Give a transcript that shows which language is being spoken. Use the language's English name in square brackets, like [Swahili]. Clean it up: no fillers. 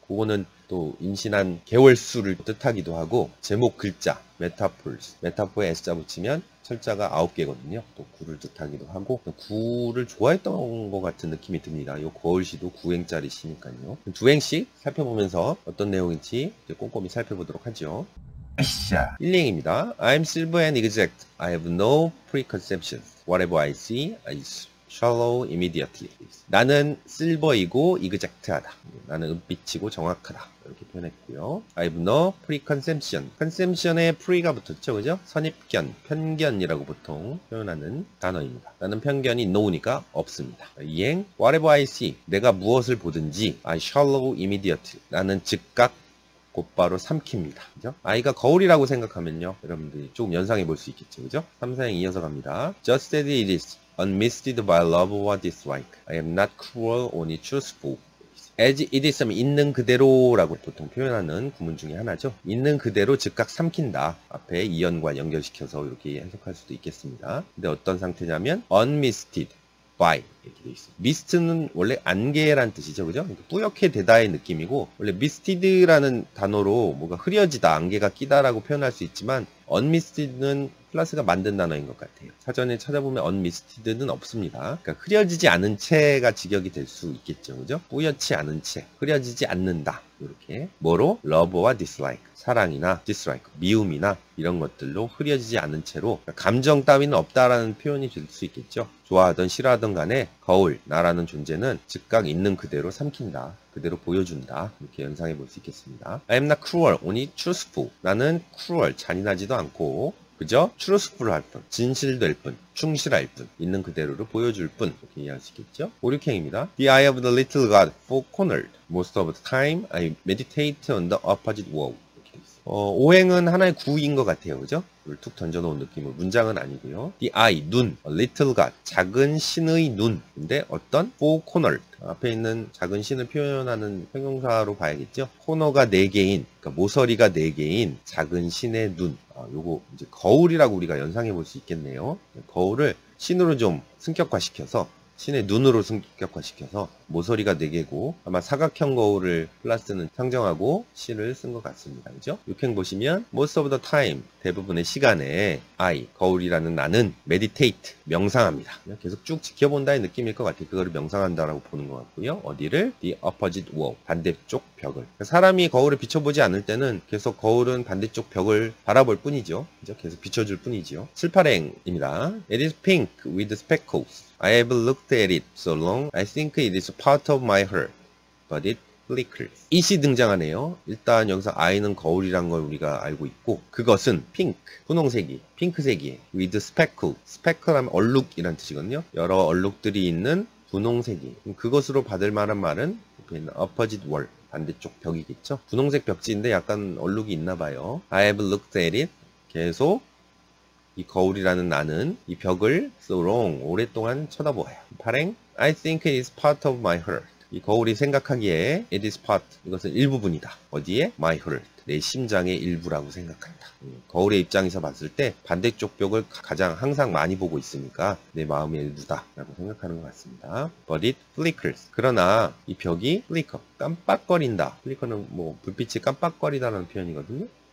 [Korean] 그거는 또 임신한 개월수를 뜻하기도 하고 제목 글자 메타포에 S자 붙이면 철자가 9개거든요. 또 9를 뜻하기도 하고 9를 좋아했던 것 같은 느낌이 듭니다. 요 거울시도 9행짜리 시니까요. 두 행씩 살펴보면서 어떤 내용인지 이제 꼼꼼히 살펴보도록 하죠. 1행입니다. [English] I'm silver and exact. I have no preconceptions. Whatever I see, I shallow immediately. [Korean] 나는 실버이고 이그젝트하다. 나는 은빛이고 정확하다. 이렇게 표현했고요. [English] I have no preconception. [Korean] conception에 pre가 붙었죠, 그죠? 선입견, 편견이라고 보통 표현하는 단어입니다. 나는 편견이 no니까 없습니다. 2행, [English] whatever I see. [Korean] 내가 무엇을 보든지 [English] I shallow immediately. [Korean] 나는 즉각 곧바로 삼킵니다. 그죠? 아이가 거울이라고 생각하면요. 여러분들이 조금 연상해 볼 수 있겠죠, 그죠? 3, 4행 이어서 갑니다. [English] Just as it is. Unmisted by love or dislike. I am not cruel, only truthful. [Korean] As it is 하면 있는 그대로라고 보통 표현하는 구문 중에 하나죠. 있는 그대로 즉각 삼킨다. 앞에 이연과 연결시켜서 이렇게 해석할 수도 있겠습니다. 근데 어떤 상태냐면 unmisted by 이렇게 돼 있어요. mist는 원래 안개란 뜻이죠, 그죠? 뿌옇게 되다의 느낌이고 원래 misted라는 단어로 뭐가 흐려지다, 안개가 끼다라고 표현할 수 있지만 unmisted는 플러스가 만든 단어인 것 같아요. 사전에 찾아보면 unmisted는 없습니다. 그러니까 흐려지지 않은 채가 직역이 될 수 있겠죠, 그죠? 뿌옇지 않은 채, 흐려지지 않는다. 이렇게 뭐로? love와 dislike, 사랑이나 dislike, 미움이나 이런 것들로 흐려지지 않은 채로 감정 따위는 없다라는 표현이 될 수 있겠죠. 좋아하던 싫어하던 간에 거울, 나라는 존재는 즉각 있는 그대로 삼킨다. 그대로 보여준다. 이렇게 연상해 볼 수 있겠습니다. [English] I am not cruel, only truthful. [Korean] 나는 cruel, 잔인하지도 않고 그죠? truthful 할 뿐, 진실될 뿐, 충실할 뿐, 있는 그대로를 보여줄 뿐 이렇게 이해할 수 있겠죠? 5, 6행입니다. [English] The eye of the little god four cornered. Most of the time I meditate on the opposite wall. [Korean] 5행은 하나의 구인 것 같아요. 그죠? 이걸 툭 던져놓은 느낌으로 문장은 아니고요. The eye, 눈, little god, 작은 신의 눈. 근데 어떤? four cornered. 앞에 있는 작은 신을 표현하는 형용사로 봐야겠죠? 코너가 4개인, 그러니까 모서리가 4개인 작은 신의 눈. 요거 이제 거울이라고 우리가 연상해 볼 수 있겠네요. 거울을 신으로 좀 승격화시켜서 신의 눈으로 승격화시켜서 모서리가 4개고 아마 사각형 거울을 플러스는 상정하고 시를 쓴 것 같습니다. 그죠? 6행 보시면 [English] most of the time, [Korean] 대부분의 시간에 I, 거울이라는 나는 meditate, 명상합니다. 계속 쭉 지켜본다의 느낌일 것 같아요. 그거를 명상한다라고 보는 것 같고요. 어디를? [English] The opposite wall, [Korean] 반대쪽 벽을. 사람이 거울을 비춰보지 않을 때는 계속 거울은 반대쪽 벽을 바라볼 뿐이죠. 그죠? 계속 비춰줄 뿐이죠. 7, 8행입니다. [English] It is pink with speckles. I have looked at it so long, I think it is part of my heart, but it flickers. [Korean] 이시 등장하네요. 일단 여기서 I는 거울이란 걸 우리가 알고 있고 그것은 pink, 분홍색이, 핑크색이에요. with speckle, speckle 하면 얼룩이란 뜻이거든요. 여러 얼룩들이 있는 분홍색이. 그것으로 받을 만한 말은 옆에 있는 opposite wall, 반대쪽 벽이겠죠. 분홍색 벽지인데 약간 얼룩이 있나 봐요. [English] I have looked at it. [Korean] 계속 이 거울이라는 나는 이 벽을 so long, 오랫동안 쳐다보아요. 8행 [English] I think it is part of my heart. [Korean] 이 거울이 생각하기에 it is part, 이것은 일부분이다. 어디에? my heart, 내 심장의 일부라고 생각한다. 거울의 입장에서 봤을 때 반대쪽 벽을 가장 항상 많이 보고 있으니까 내 마음의 일부다 라고 생각하는 것 같습니다. [English] But it flickers. [Korean] 그러나 이 벽이 flicker, 깜빡거린다. flicker는 뭐 불빛이 깜빡거리다라는 표현이거든요.